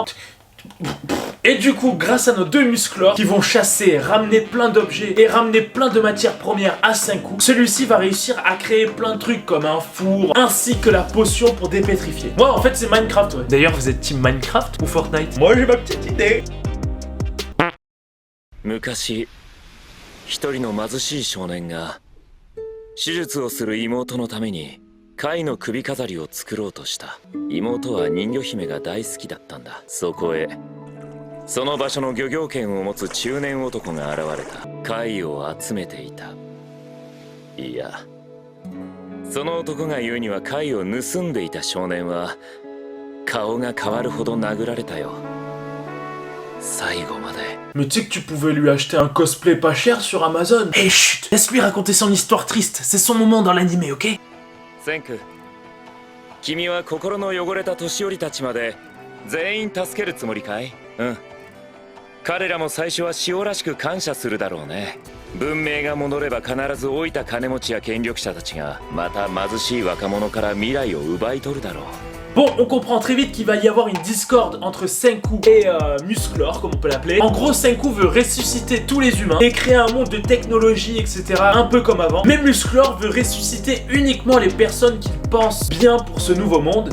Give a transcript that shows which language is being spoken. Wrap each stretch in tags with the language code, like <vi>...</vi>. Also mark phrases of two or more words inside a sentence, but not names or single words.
<fr>Et du coup, grâce à nos deux musclores qui vont chasser, ramener plein d'objets et ramener plein de matières premières à 5 coups, celui-ci va réussir à créer plein de trucs comme un four ainsi que la potion pour dépétrifier. Moi, en fait, c'est Minecraft, ouais. D'ailleurs, vous êtes team Minecraft ou Fortnite? Moi, j'ai ma petite idée.</fr> <ja>昔一人の貧しい少年が手術をする妹のために貝の首飾りを作ろうとした。妹は人魚姫が大好きだったんだ。そこへその場所の漁業権を持つ中年男が現れた。貝を集めていた。いや、その男が言うには貝を盗んでいた少年は顔が変わるほど殴られたよ。最後まで。</ja> <fr>Mais tu sais que tu pouvais lui acheter un cosplay pas cher sur Amazon. Eh chut, laisse-lui raconter son histoire triste, c'est son moment dans l'anime, ok?</fr> <ja>センク、君は心の汚れた年寄りたちまで全員助けるつもりかい？うん。彼らも最初は塩らしく感謝するだろうね。文明が戻れば必ず老いた金持ちや権力者たちがまた貧しい若者から未来を奪い取るだろう。</ja> <fr>Bon, on comprend très vite qu'il va y avoir une discorde entre Senku et Musclor, comme on peut l'appeler. En gros, Senku veut ressusciter tous les humains et créer un monde de technologie, etc. Un peu comme avant. Mais Musclor veut ressusciter uniquement les personnes qu'il pense bien pour ce nouveau monde.</fr>